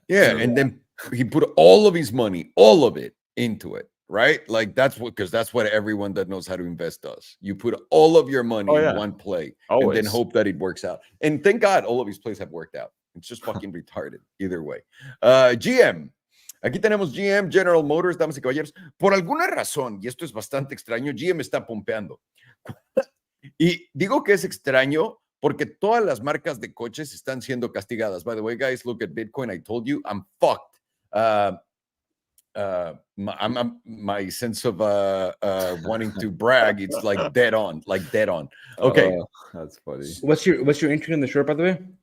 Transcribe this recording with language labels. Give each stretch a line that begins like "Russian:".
English: Yeah, and then he put all of his money, all of it, into it. Right? Like that's what everyone that knows how to invest does. You put all of your money in one play and then hope that it works out. And thank God all of his plays have worked out. It's just fucking retarded either way. GM.
Spanish: Aquí tenemos GM, General Motors, damas y caballeros. Por alguna razón, y esto es bastante extraño, GM está pompeando. Y digo que es extraño porque todas las marcas de coches están siendo castigadas.
English: By the way, guys, look at Bitcoin. I told you, I'm fucked. My sense of wanting to brag, it's like dead on. Okay, that's funny. What's your entry in the short, by the way?